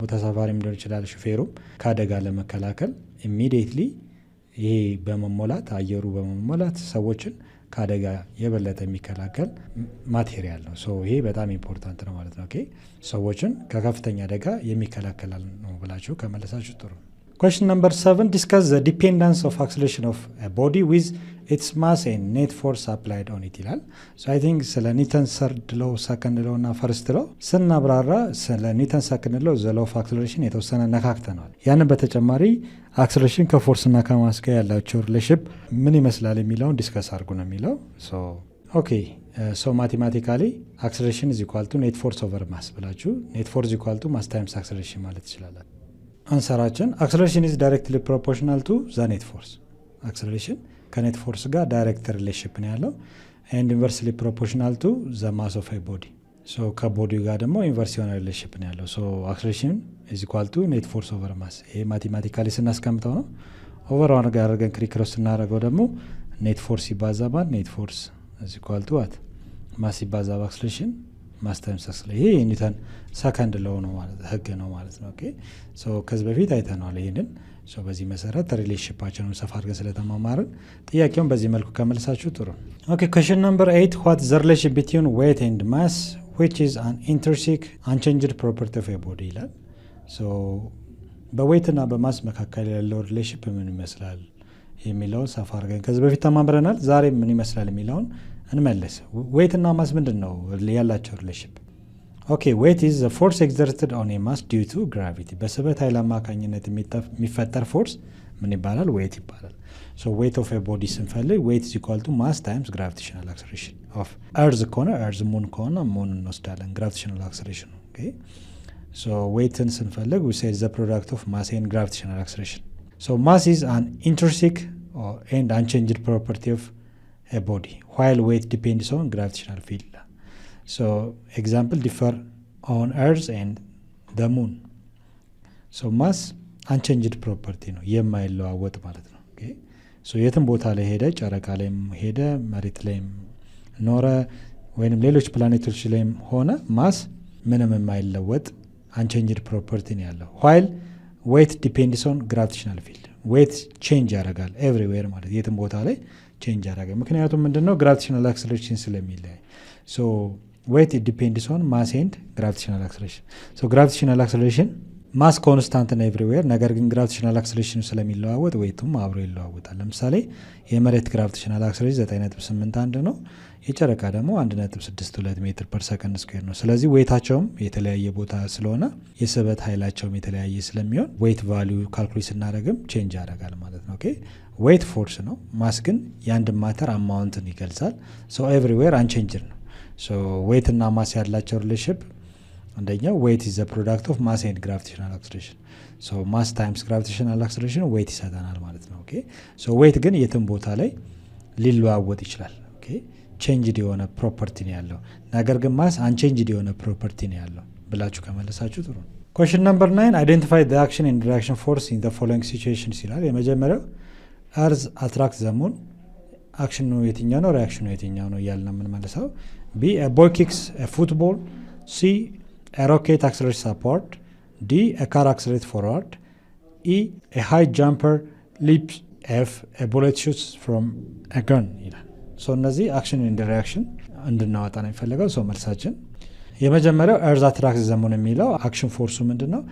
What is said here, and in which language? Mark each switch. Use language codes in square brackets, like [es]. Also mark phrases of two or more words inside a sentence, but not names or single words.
[am] ተሳፋሪም ሊሆን ይችላል ሹፌሩም ከአደጋ ለመከላከል ኢሚዲየትሊ ይሄ በመሞላት አየሩ በመሞላት ሰዎችን ከአደጋ የበለጠ የሚከላከል ማቴሪያል ነው። ይሄ በጣም ኢምፖርታንት ነው ማለት ነው። ሰዎችን ከከፍተኛ አደጋ የሚከላከል ነው ብላችሁ ከመለሳችሁ ጥሩ። [en] Question number 7 discuss the dependence of acceleration of a body with its mass and net force applied on it [am] ይላል። [en] I think [am] ስለ ኒውተን [en] third law second law [am] እና [en] first law [am] ስናብራራ ስለ ኒውተን [en] second law the law of acceleration [am] የተወሰነ ነካክተናል። ያንን በተጨማሪ አክሰለሬሽን ከፎርስ እና ከማስ ጋር ያላቸው ሪሌሽንሺፕ ምን ይመስላል የሚለውን ዲስከስ አድርጉ ነው የሚለው። [en] okay mathematically acceleration is equal to net force over mass [am] ብላችሁ [en] net force is equal to mass times acceleration [am] ማለት ይችላል። አንሰራችን [en] acceleration is directly proportional to the net force። [am] አክሰለሬሽን ከኔት ፎርስ ጋር [en] direct relationship [am] ነው ያለው [en] and inversely proportional to the mass of a body። [am] ከቦዲው ጋር ደግሞ ኢንቨርስ የሆነ ሪሌሽንሺፕ ነው ያለው። [en] acceleration is equal to net force over mass። [am] ይሄ ማቴማቲካሊ ስናስቀምጠው ነው። [en] over one [am] ጋር አድርገን ክሪክሮስ ስናደርገው ደግሞ ኔት ፎርስ ይባዛ ባል [en] net force is equal to what mass [am] ይባዛ [en] acceleration mass times acceleration። [am] ይሄ [en] Newton second law [am] ነው ማለት ህግ ነው ማለት ነው። ከዚህ በፊት አይተናል ይሄንን። በዚህ መሰረት ሪሌሽንሺፓችንን ሰፋ አድርገን ስለተማማርን ጥያቄውን በዚህ መልኩ ከመልሳችሁ ጥሩ። [en] question number 8 what is the relation between weight and mass which is an intrinsic unchanged property of a body [am] ይላል። በዌይት እና በማስ መካከል ያለው ሪሌሽንሺፕ ምን ይመስላል የሚለውን ሰፋ አድርገን ከዚህ በፊት ተማምረናል። ዛሬ ምን ይመስላል የሚለውን እንመለስ። ዌይት እና ማስ ምንድነው ያላቸው ሪሌሽንሺፕ? [en] weight is the force exerted on a mass due to gravity። [am] በስበት ኃይል አማካኝነት የሚፈጠር ፎርስ ምን ይባላል? [en] ዌይት ይባላል። weight of a body ስንፈልግ weight is equal to mass times gravitational acceleration of earth ከሆነ earth ሙን ከሆነ ሙን እንወስዳለን gravitational acceleration። weighትን ስንፈልግ we say the product of mass and gravitational acceleration። mass is an intrinsic and unchanged property of a body while weight depends on gravitational field። example differ on earth and the moon። mass unchanged property [am] ነው የማይለዋወጥ ማለት ነው። የትም ቦታ ላይ ሄደ ጨረቃ ላይም ሄደ መሬት ላይም ኖረ ወይንም ሌሎች ፕላኔቶች ላይም ሆነ ማስ ምንም የማይለወጥ [en] unchanged property [am] ነው ያለው [en] while weight depends on gravitational field። weight change ያደርጋል everywhere [am] ማለት የትም ቦታ ላይ [en] change [am] ያደርጋል። ምክንያቱም ምንድነው [en] gravitational acceleration ስለሚለያይ። weight depends on mass and gravitational acceleration። gravitational acceleration mass constant [am] ነው everywhere፣ ነገር ግን [en] gravitational acceleration [am] ስለሚለዋወጥ weighቱም አብሮ ይለዋወጣል። ለምሳሌ የመሬት [en] gravitational acceleration [am] 9.81 ነው፣ የጨረቃ ደግሞ 1.62 [en] meter per second square [am] ነው። ስለዚህ weighታቸውም የተለያየ ቦታ ስለሆነ የስበት ኃይላቸውም የተለያየ ስለሚሆን [en] weight value [am] ካልኩሌት ስናደርግም change ያደርጋል ማለት ነው። [en] weight force [am] ነው፣ ማስ ግን የአንድ ማተር አማውንትን ይገልጻል። [en] everywhere unchanged [am] ነው። weight እና ማስ ያላቸው ሪሌሽንሺፕ አንደኛው [en] weight is the product of mass and gravitational acceleration። mass times gravitational acceleration weight [am] ይሰጠናል ማለት ነው። weight ግን የትም ቦታ ላይ ሊለዋወጥ ይችላል። ቼንጅድ የሆነ ፕሮፐርቲ ነው ያለው። ነገር ግን ማስ አንቼንጅድ የሆነ ፕሮፐርቲ ነው ያለው ብላችሁ ከመለሳችሁ ጥሩ ነው። [en] question number 9 identify the action and reaction force in the following situations [am] ይላል። የመጀመሪያው [en] earth attract the moon፣ [am] አክሽኑ የትኛው ነው ሪአክሽኑ የትኛው ነው እያልን ነው የምንመልሰው። [en] B a boy kicks a football, C a rocket accelerates upward, D a car accelerates forward, E a high jumper leaps, F a bullet shoots from a gun [am] ይላል። እነዚህ [en] action and reaction [am] እንድናወጣ ነው የሚፈለገው። መልሳችን የመጀመሪያው [en] earth attract the moon [am] የሚለው አክሽን ፎርሱ ምንድን ነው?